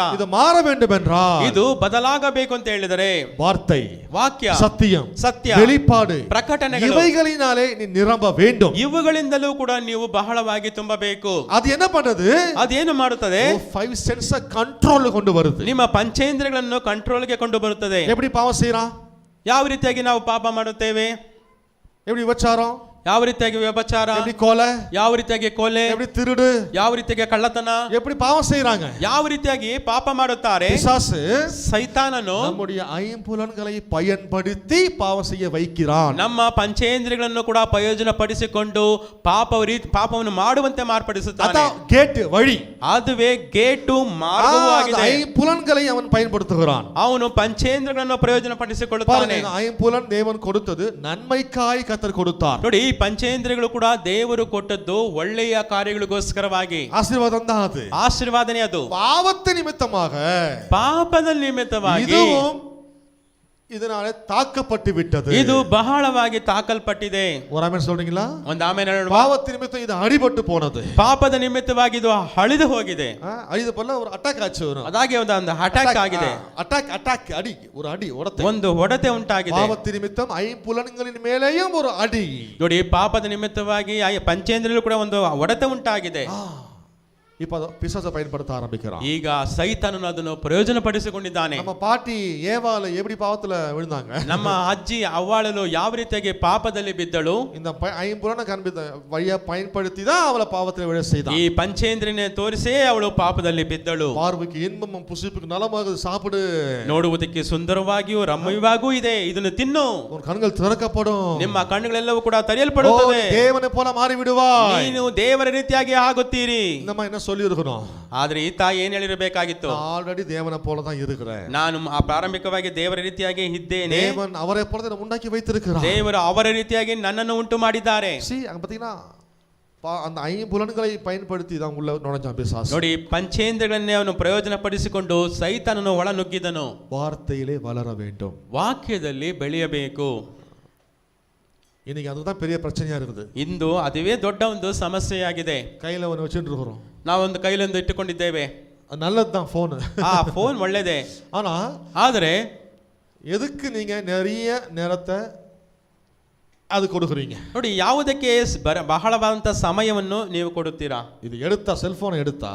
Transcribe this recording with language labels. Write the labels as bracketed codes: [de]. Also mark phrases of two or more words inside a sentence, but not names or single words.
[ta] இது மாற வேண்டும் என்றால் [kn] ಇದು ಬದಲಾಗಬೇಕು ಅಂತ ಹೇಳಿದರೆ [ta] வார்த்தை, [kn] ವಾಕ್ಯ, [ta] சத்தியம், [kn] ಸತ್ಯ, [ta] வெளிப்பாடு, [kn] ಪ್ರಕಟಣೆಗಳು [ta] இவைகளினாலே நீ நிரம்ப வேண்டும். [kn] ಇವುಗಳಿಂದಲೂ ಕೂಡ ನೀವು ಬಹಳವಾಗಿ ತುಂಬಬೇಕು. [ta] அது என்ன பண்ணுது? [kn] ಅದೇನು ಮಾಡುತ್ತದೆ? [ta] 5 [en] sense control [ta] கொண்டு வருது. [kn] ನಿಮ್ಮ ಪಂಚೇಂದ್ರಿಯಗಳನ್ನು ಕಂಟ್ರೋಲ್ಗೆ ಕೊಂಡು ಬರುತ್ತದೆ. [ta] எப்படி பாவம் செய்றான்? [kn] ಯಾವ ರೀತಿಯಾಗಿ ನಾವು ಪಾಪ ಮಾಡುತ್ತೇವೆ? [ta] எப்படி விபச்சாரம்? [kn] ಯಾವ ರೀತಿಯಾಗಿ ವ್ಯಭಿಚಾರ? [ta] எப்படி கொலை? [kn] ಯಾವ ರೀತಿಯಾಗಿ ಕೊಲೆ? [ta] எப்படி திருடு? [kn] ಯಾವ ರೀತಿಯಾಗಿ ಕಳ್ಳತನ? [ta] எப்படி பாவம் செய்றாங்க? [kn] ಯಾವ ರೀತಿಯಾಗಿ ಪಾಪ ಮಾಡುತ್ತಾರೆ? [ta] பிசாசு [kn] ಸೈತಾನನು [ta] நம்முடைய ஐம்புலன்களை பயன்படுத்தி பாவம் செய்ய வைக்கிறான். [kn] ನಮ್ಮ ಪಂಚೇಂದ್ರಿಯಗಳನ್ನು ಕೂಡ ಪ್ರಯೋಜನ ಪಡಿಸಿಕೊಂಡು ಪಾಪವನ್ನು ಮಾಡುವಂತೆ ಮಾರ್ಪಡಿಸುತ್ತಾನೆ. [ta] அதான் கேட் வழி. [kn] ಅದುವೇ ಗೇಟು ಮಾರ್ಗವಾಗಿದೆ. [ta] ஐம்புலன்களை அவன் பயன்படுத்துகிறான். [kn] ಅವನು ಪಂಚೇಂದ್ರಿಯಗಳನ್ನು ಪ್ರಯೋಜನ ಪಡಿಸಿಕೊಳ್ಳುತ್ತಾನೆ. [ta] ஐம்புலன் தேவன் கொடுத்தது நன்மைக்காய் கர்த்தர் கொடுத்தார். [kn] ನೋಡಿ, ಈ ಪಂಚೇಂದ್ರಿಯಗಳು ಕೂಡ ದೇವರು ಕೊಟ್ಟದ್ದು ಒಳ್ಳೆಯ ಕಾರ್ಯಗಳಿಗೋಸ್ಕರವಾಗಿ. [ta] ஆசீர்வாதம் தான் அது. [kn] ಆಶೀರ್ವಾದನೆ ಅದು. [ta] பாவத்து நிமித்தமாக, [kn] ಪಾಪದ ನಿಮಿತ್ತವಾಗಿ [ta] இதுவும் இதனாலே தாக்கப்பட்டு விட்டது. [kn] ಇದು ಬಹಳವಾಗಿ ತಾಕಲ್ಪಟ್ಟಿದೆ. [ta] ஒரு ஆமென் சொல்றீங்களா? [kn] ಒಂದು ಆಮೆನ್ ಹೇಳೋಣ. [ta] பாவத்து நிமித்தம் இது அடிபட்டு போனது. [kn] ಪಾಪದ ನಿಮಿತ್ತವಾಗಿ ಇದು ಹಳಿದು ಹೋಗಿದೆ. [ta] அழிது போல ஒரு அட்டாக் ஆச்சு. [kn] ಅದಾಗೆ ಒಂದು ಅಟ್ಯಾಕ್ ಆಗಿದೆ. [ta] அட்டாக் அடி, ஒரு அடி உடைத்து. [kn] ಒಂದು ಹೊಡೆತ ಉಂಟಾಗಿದೆ. [ta] பாவத்து நிமித்தம் ஐம்புலன்களின் மேலேயும் ஒரு அடி. [kn] ನೋಡಿ, ಪಾಪದ ನಿಮಿತ್ತವಾಗಿ ಪಂಚೇಂದ್ರಿಯಗಳು ಕೂಡ ಒಂದು ಹೊಡೆತ ಉಂಟಾಗಿದೆ. [ta] இப்ப பிசாசை பயன்படுத்த ஆரம்பிக்கிறான். [kn] ಈಗ ಸೈತಾನನು ಅದನ್ನು ಪ್ರಯೋಜನ ಪಡಿಸಿಕೊಂಡಿದ್ದಾನೆ. [ta] நம்ம பாட்டி ஏவாள் எப்படி பாவத்துல விழுந்தாங்க? [kn] ನಮ್ಮ ಅಜ್ಜಿ ಅವ್ವಾಳಲು ಯಾವ ರೀತಿಯಾಗಿ ಪಾಪದಲ್ಲಿ ಬಿದ್ದಳು? [ta] இந்த ஐம்புலனை வழியா பயன்படுத்தி தான் அவளை பாவத்துல விழ செய்தான். [kn] ಈ ಪಂಚೇಂದ್ರಿಯನೇ ತೋರಿಸೇ ಅವಳು ಪಾಪದಲ್ಲಿ ಬಿದ್ದಳು. [ta] பார்வைக்கு இன்பமும் புசிப்புக்கு நலமாக சாப்பிடு. [kn] ನೋಡುವುದಕ್ಕೆ ಸುಂದರವಾಗಿಯೂ ರಮ್ಯವಾಗೂ ಇದೆ, ಇದನ್ನು ತಿನ್ನು. [ta] உன் கண்கள் திறக்கப்படும். [kn] ನಿಮ್ಮ ಕಣ್ಣುಗಳೆಲ್ಲವೂ ಕೂಡ ತೆರೆಯಲ್ಪಡುತ್ತವೆ. [ta] தேவனை போல மாறி விடுவாய். [kn] ನೀನು ದೇವರ ರೀತಿಯಾಗಿ ಆಗುತ್ತೀರಿ. [ta] நம்ம என்ன சொல்லி இருக்கணும்? [kn] ಆದ್ರೆ ಈ ತಾಯಿ ಏನ್ ಹೇಳಿರಬೇಕಾಗಿತ್ತು? [ta] ஆல்ரெடி தேவனை போல தான் இருக்கிறேன். [kn] ನಾನು ಪ್ರಾರಂಭಿಕವಾಗಿ ದೇವರ ರೀತಿಯಾಗಿ ಇದ್ದೇನೆ. [ta] தேவன் அவரை போல தான் உண்டாக்கி வைத்திருக்கிறார். [kn] ದೇವರು ಅವರ ರೀತಿಯಾಗಿ ನನ್ನನ್ನು ಉಂಟು ಮಾಡಿದ್ದಾರೆ. [ta] அங்க பாத்தீங்கன்னா அந்த ஐம்புலன்களை பயன்படுத்தி தான் உள்ள நுழைஞ்சான் பிசாசு. [kn] ನೋಡಿ, ಪಂಚೇಂದ್ರಿಯಗಳನ್ನೇ ಅವನು ಪ್ರಯೋಜನ ಪಡಿಸಿಕೊಂಡು ಸೈತಾನನು ಒಳ ನುಗ್ಗಿದನು. [ta] வார்த்தையிலே வளர வேண்டும். [kn] ವಾಕ್ಯದಲ್ಲಿ ಬೆಳೆಯಬೇಕು. [ta] இன்னைக்கு அதுதான் பெரிய பிரச்சனையா இருக்குது. [kn] ಇಂದು ಅದುವೇ ದೊಡ್ಡ ಒಂದು ಸಮಸ್ಯೆಯಾಗಿದೆ. [ta] கையில ஒன்று வச்சுட்டு இருக்கிறோம். [kn] ನಾವೊಂದು ಕೈಲೊಂದು ಇಟ್ಟುಕೊಂಡಿದ್ದೇವೆ. [ta] நல்லதுதான் ஃபோன். [kn] ಫೋನ್ ಒಳ್ಳೆಯದೇ. ಆದರೆ [ta] எதுக்கு நீங்க நிறைய நேரத்தை ಅದು கொடுக்குறீங்க? [kn] ನೋಡಿ, ಯಾವುದಕ್ಕೆ ಬಹಳವಾದಂತ ಸಮಯವನ್ನು ನೀವು ಕೊಡುತ್ತೀರಾ? [ta] இது எடுத்தா செல்போன் எடுத்தா,